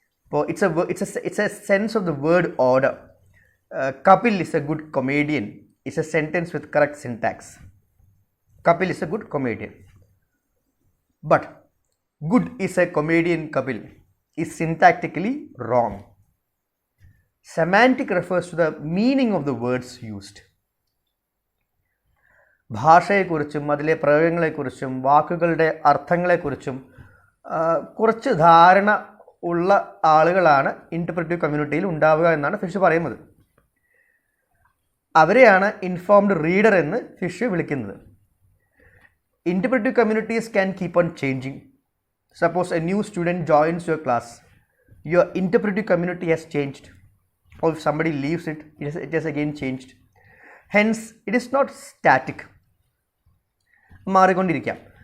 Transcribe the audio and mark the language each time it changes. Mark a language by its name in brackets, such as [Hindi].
[English] So it's a sense of the word order. Kapil is a good comedian is a sentence with correct syntax. Kapil is a good comedian. But good is a comedian Kapil is syntactically wrong. Semantic refers to the meaning of the words used. [Malayalam] ഭാഷയെക്കുറിച്ചും അതിലെ പ്രയോഗങ്ങളെക്കുറിച്ചും വാക്കുകളുടെ അർത്ഥങ്ങളെക്കുറിച്ചും കുറച്ച് ധാരണ ഉള്ള ആളുകളാണ് ഇൻ്റർപ്രറ്റീവ് കമ്മ്യൂണിറ്റിയിൽ ഉണ്ടാവുക എന്നാണ് fish പറയുന്നത്. അവരെയാണ് ഇൻഫോംഡ് റീഡർ എന്ന് ഫിഷ് വിളിക്കുന്നത്. [English] Interpretive communities can keep on changing. Suppose a new student joins your class. Your interpretive community has changed. Or if somebody leaves it, it has again changed. Hence, it is not static. [Malayalam] മാറിക്കൊണ്ടിരിക്കാം.